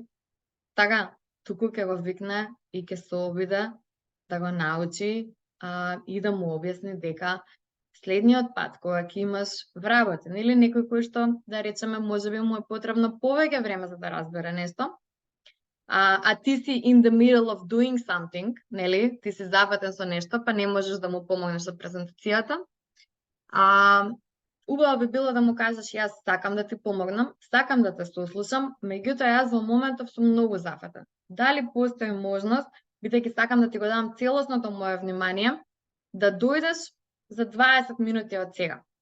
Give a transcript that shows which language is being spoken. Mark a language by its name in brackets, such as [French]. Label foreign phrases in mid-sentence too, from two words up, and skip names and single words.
[Macedonian] Така, туку ќе го викне и ќе се обиде да го научи и да му објасни дека следниот пат кога ќе имаш вработен или некој кој што, да речеме, можеби му е потребно повеќе време за да разбере нешто, [English] а ти си in the middle of doing something, [Macedonian] нели, ти си зафатен со нешто, па не можеш да му помогнеш со презентацијата, убаво би било да му кажеш: јас сакам да ти помогнам, сакам да те сослушам, меѓутоа јас во моментов сум многу зафатен. Дали постои можност, бидејќи сакам да ти го дам целосното мое внимание, да дојдеш за 20 минути од сега.